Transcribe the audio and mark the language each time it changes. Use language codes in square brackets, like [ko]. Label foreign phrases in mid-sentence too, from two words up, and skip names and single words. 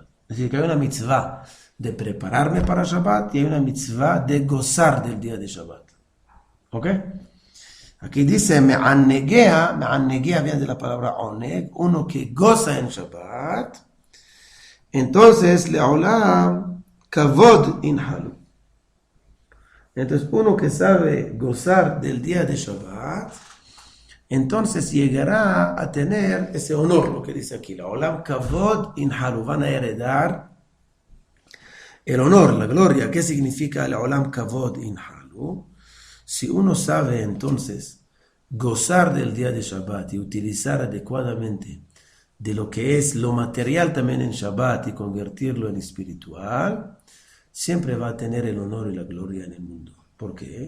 [es] Es decir, que hay una mitzvah de prepararme para Shabbat y hay una mitzvah de gozar del día de Shabbat. ¿Ok? Aquí dice me'annegea, me'annegea viene de la palabra oneg, uno que goza en Shabbat. Entonces, [he] לעולם כבוד ינחלו. [es] Entonces, uno que sabe gozar del día de Shabbat, entonces llegará a tener ese honor, lo que dice aquí, [he] לעולם כבוד ינחלו, [es] van a heredar el honor, la gloria. ¿Qué significa [he] לעולם כבוד ינחלו? [es] Si uno sabe entonces gozar del día de Shabbat y utilizar adecuadamente de lo que es lo material también en Shabbat y convertirlo en espiritual, siempre va a tener el honor y la gloria en el mundo. ¿Por qué?